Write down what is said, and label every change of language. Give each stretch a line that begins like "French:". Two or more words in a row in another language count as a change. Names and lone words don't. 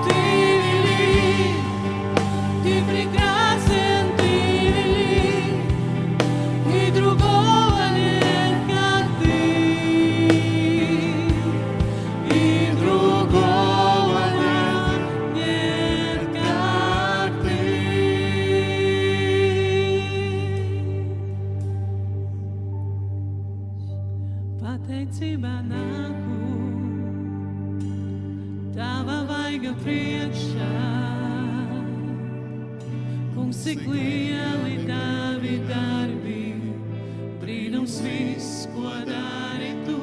Russian: Ты велик, Ты прекрасен, Ты велик, и другого нет, как Ты, и другого нет, как Ты.
Latvian: Pateicība nāku Tava vaiga priekšā. Kungs, cik lieli Tavi darbi, brīnums viss, ko dari Tu.